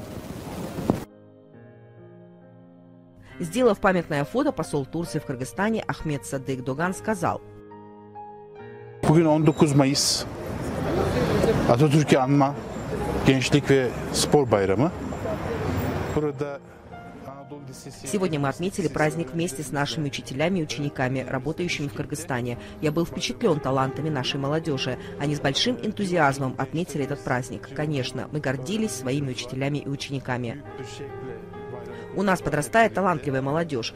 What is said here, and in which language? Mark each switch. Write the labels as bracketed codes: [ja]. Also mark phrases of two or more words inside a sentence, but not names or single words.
[ru] Сделав памятное фото, посол Турции в Кыргызстане Ахмед Садык Доган сказал: [tr] Bugün 19 Mayıs Atatürk'ü anma Gençlik ve Spor Bayramı. Burada [ru] Сегодня мы отметили праздник вместе с нашими учителями и учениками, работающими в Кыргызстане. Я был впечатлен талантами нашей молодежи. Они с большим энтузиазмом отметили этот праздник. Конечно, мы гордились своими учителями и учениками. У нас подрастает талантливая молодежь.